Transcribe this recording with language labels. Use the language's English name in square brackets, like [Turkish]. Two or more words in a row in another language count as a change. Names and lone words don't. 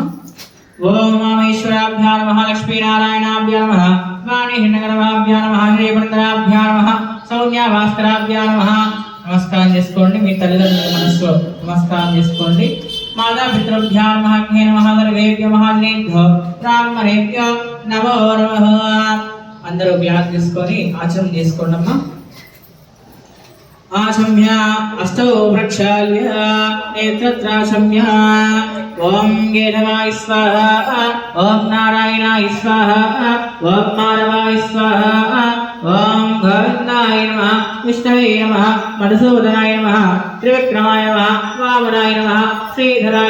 [Sanskrit] ఓం మామేశ్వరాభ్యా నమః లక్ష్మీనారాయణాభ్యా నమః వాణి హిరణ్యగర్భాభ్యా నమః శ్రీపురంధరాభ్యా నమః సౌమ్య భాస్కరాభ్యా నమః. [Telugu] నమస్కారం చేసుకోండి. మీ తల్లిదండ్రుల మనసులో నమస్కారం చేసుకోండి. [Sanskrit] మాతాపితృభ్యా నమః అగ్నే నమః సర్వేభ్యో మహాజనేభ్యో బ్రాహ్మణేభ్యో నమో నమః. [Telugu] అందరూ గ్లాస్ తీసుకొని ఆచరణ చేసుకోండి అమ్మా. [Sanskrit] आशम्य अष्टौ प्रक्षाल्य नेत्रत्राशम्य ओम केशवाय स्वाहा ओम नारायणाय स्वाहा ओम माधवाय स्वाहा ओम गोविन्दाय नमः विष्णवे नमः मधुसूदनाय नमः त्रिविक्रमाय नमः वामनाय नमः श्रीधराय